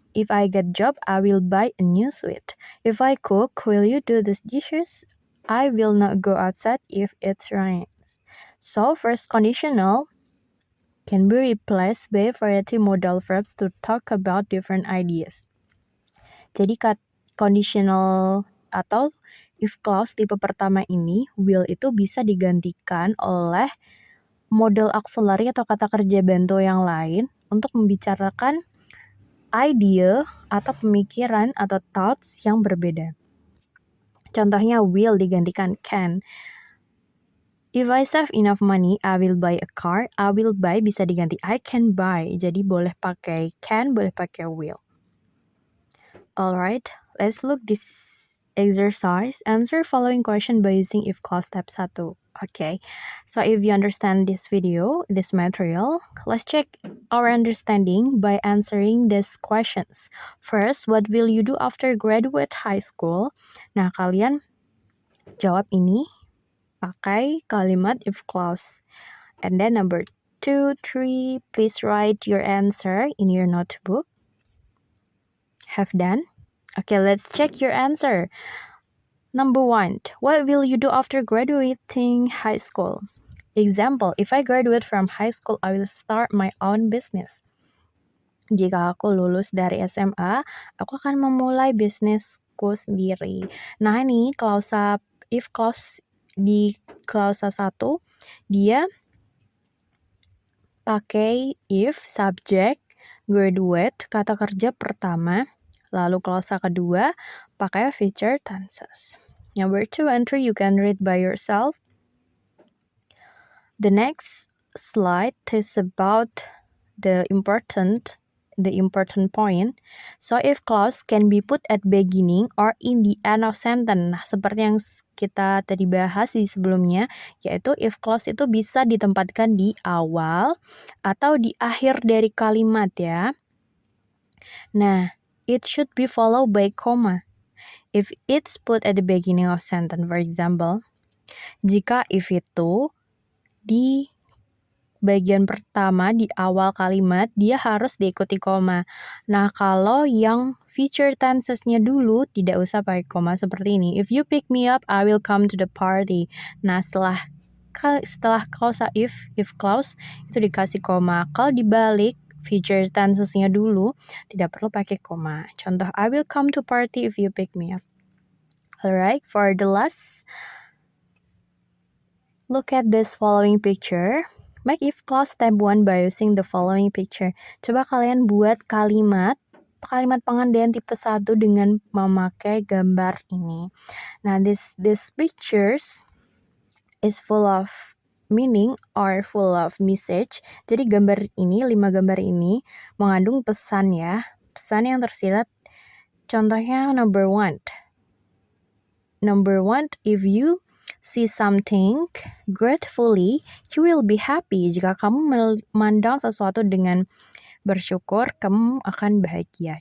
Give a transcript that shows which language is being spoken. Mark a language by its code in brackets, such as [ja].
[en] If I get job, I will buy a new suit. If I cook, will you do the dishes? I will not go outside if it rains. So first conditional can be replaced by variety modal verbs to talk about different ideas. [id] Jadi conditional atau if clause tipe pertama ini, will itu bisa digantikan oleh model auxiliary atau kata kerja bantu yang lain untuk membicarakan idea atau pemikiran atau thoughts yang berbeda. Contohnya will digantikan can. [en] If I save enough money, I will buy a car. I will buy [id] bisa diganti [en] I can buy. [id] Jadi boleh pakai can, boleh pakai will. [en] Alright, let's look this exercise. Answer following question by using if clause step 1. Okay, so if you understand this video, this material, let's check our understanding by answering these questions. First, what will you do after graduate high school? [id] Nah, kalian jawab ini pakai kalimat if clause. [en] And then number 2, 3, please write your answer in your notebook. Have done? Okay, let's check your answer. Number 1, what will you do after graduating high school? Example, if I graduate from high school, I will start my own business. [id] Jika aku lulus dari SMA, aku akan memulai bisnisku sendiri. Nah, ini klausa if clause di klausa 1, dia pakai if, subject, graduate, kata kerja pertama, lalu klausa kedua pakai future tenses. [en] Number 2 and 3 you can read by yourself. The next slide is about the important point. So if clause can be put at beginning or in the end of sentence. [id] Nah, seperti yang kita tadi bahas di sebelumnya, yaitu if clause itu bisa ditempatkan di awal atau di akhir dari kalimat ya. [en] Nah, it should be followed by comma. If it's put at the beginning of sentence, for example, [id] jika if itu di bagian pertama di awal kalimat, dia harus diikuti koma. Nah, kalau yang future tenses-nya dulu, tidak usah pakai koma seperti ini. [en] If you pick me up, I will come to the party. [id] Nah, setelah klausa if clause, itu dikasih koma. Kalau dibalik, future tenses-nya dulu, tidak perlu pakai koma. [en] Contoh, I will come to party if you pick me up. Alright, for the last, look at this following picture. Make if clause step 1 by using the following picture. [id] Coba kalian buat kalimat pengandian tipe 1 dengan memakai gambar ini. [en] Nah, this pictures is full of meaning or full of message. [id] Jadi 5 gambar ini mengandung pesan ya. Pesan yang tersirat. [en] Contohnya number 1. If you see something gratefully, you will be happy. [id] Jika kamu memandang sesuatu dengan bersyukur, kamu akan bahagia.